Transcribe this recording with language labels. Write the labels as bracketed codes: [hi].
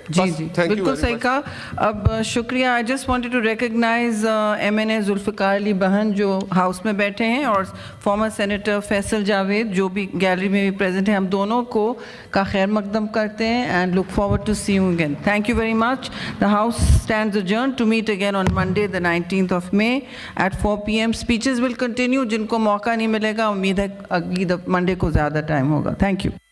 [ur] جی بالکل صحیح کہا. اب شکریہ. [en] I just wanted to recognise [ur] MNA Zulfiqar علی بہن جو ہاؤس میں بیٹھے ہیں, اور فارمر سینیٹر فیصل جاوید جو بھی گیلری میں بھی پریزنٹ ہیں. ہم دونوں کو کا خیر مقدم کرتے ہیں [en] And look forward to see you again. Thank you very much. The house stands adjourned to meet again on Monday the 19th of May at 4 p.m. Speeches will continue. [ur] جن کو موقع نہیں ملے گا امید ہے اگلی منڈے کو زیادہ ٹائم ہوگا. Thank you.